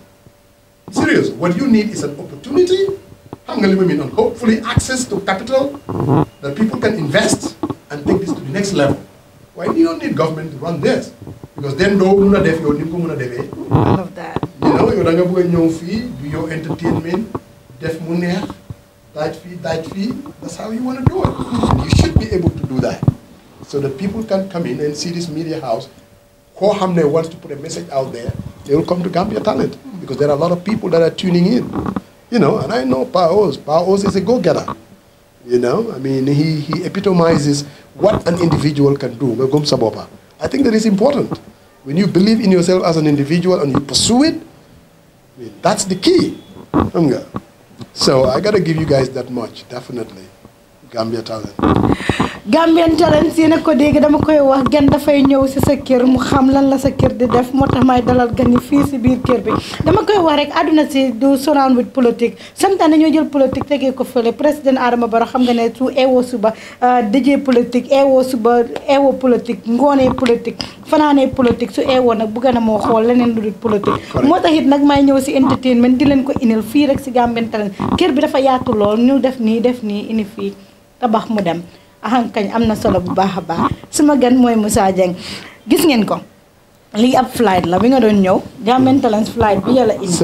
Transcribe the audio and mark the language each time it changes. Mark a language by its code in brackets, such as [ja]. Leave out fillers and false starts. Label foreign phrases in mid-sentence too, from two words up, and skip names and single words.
[en] Serious, what you need is an opportunity, and hopefully access to capital that people can invest and take this to the next level. Why do you don't need government to run this? [wo] Because then no muna def yo nim ko muna defé. [en] I love that. You know, you [wo] da nga bëgg ñëw fi [en] do your entertainment, [wo] def mu neex, daj fi. [en] That's how you want to do it. You should be able to do that. So that people can come in and see this media house. [wo] Ko xamne [en] wants to put a message out there, they will come to Gambia Talent because there are a lot of people that are tuning in. You know, and I know Pa Oz is a go-getter. You know, I mean, he epitomizes what an individual can do. I think that is important. When you believe in yourself as an individual and you pursue it, I mean, that's the key. So I got to give you guys that much, definitely. Gambia Talent. [wo] Gambian Talents yéen a ko dégg dama koy wax gan dafay ñëw si sa kër mu xam lan la sa kër di def moo tax may dalal gan yi fii si biir kër bi dama koy wax rek àdduna si du [en] surround with [wo] politique sometimes dañoo jël politique tegee ko fële président Adama Barrow xam nga ne su eewoo suba dëjee politique eewoo suba eewoo politique ngoonee politique fanaanee politique su eewoo nag bëgg na moo xool leneen lu dul politique moo tax it nag may ñëw si entertainment di leen ko inil fii rek si Gambian Talents kër bi dafa yaatu lool ñu def nii ini fii tabax mu dem ahankañ am na solo bu baax a baax suma gan mooy Musa Jeng gis ngeen ko lii ab flight la bi nga doon ñëw Gambian Talents flight bi yàlla indi